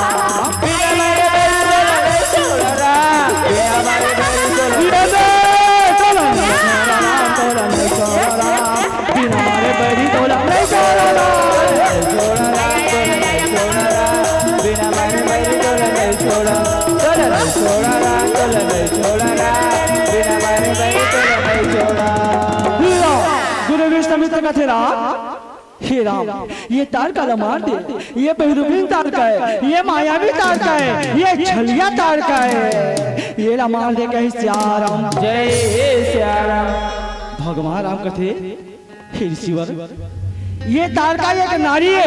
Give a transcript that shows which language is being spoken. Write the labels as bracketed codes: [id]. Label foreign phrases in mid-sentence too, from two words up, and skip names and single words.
[hne] बिना मारे बैरी तोला नहीं छोड़ा। बिना मारे बैरी तोला नहीं छोड़ा। बिना मारे बैरी तोला नहीं छोड़ा। बिना मारे बैरी तोला नहीं छोड़ा। तोला नहीं छोड़ा। तोला नहीं छोड़ा। बिना मारे बैरी तोला नहीं छोड़ा। गुरु विश्वामित्र का थे राम। हे राम ये तारका ला मार दे। ये बहुरूपी तारका है। ये मायावी तारका है। ये छलिया तारका है। ये ला मार दे कहीं सिया राम। जय सिया राम। भगवान राम कथे हे ऋषिवर ये तारका एक नारी है।